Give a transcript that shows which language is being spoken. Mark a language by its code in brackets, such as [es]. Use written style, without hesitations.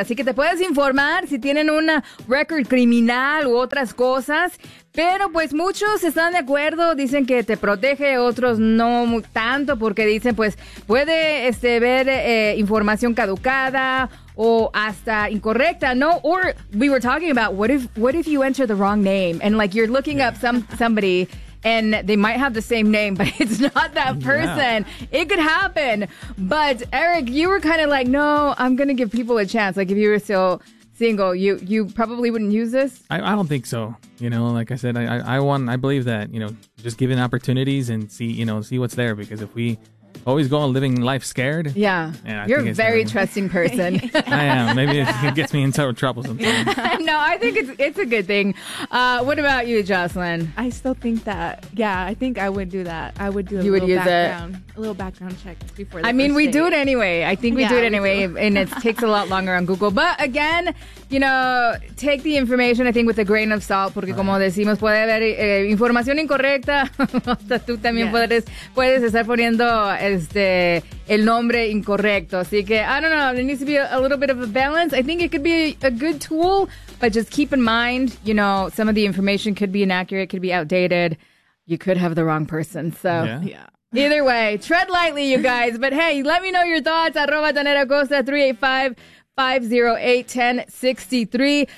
[es] Así que te puedes informar si tienen un récord criminal u otras cosas. Pero pues muchos están de acuerdo, dicen que te protege, otros no tanto porque dicen pues puede ver información caducada o hasta incorrecta, ¿no? [en] Or we were talking about what if you enter the wrong name and like you're looking up somebody and they might have the same name but it's not that person. Yeah. It could happen. But Eric, you were kind of like, no, I'm going to give people a chance. Like if you were still single, you probably wouldn't use this? I don't think so. You know, like I said, I believe that, you know, just given opportunities and see what's there, because if we always go on living life scared. Yeah. You're a very trusting person. I am. Maybe it gets me into trouble sometimes. No, I think it's a good thing. What about you, Jocelyn? I still think that, yeah, I think I would do that. I would do a little background check before the Do it anyway. I think we do it anyway, and it takes a lot longer on Google. But again, you know, take the information, I think, with a grain of salt, [es] porque como decimos, puede haber información incorrecta. Tú también puedes estar poniendo el nombre incorrecto. Así que, [en] I don't know, there needs to be a little bit of a balance. I think it could be a good tool, but just keep in mind, you know, some of the information could be inaccurate, could be outdated. You could have the wrong person. So, yeah. Either way, tread lightly, you guys. But hey, let me know your thoughts. @ Danera Cosa, 385-508-1063.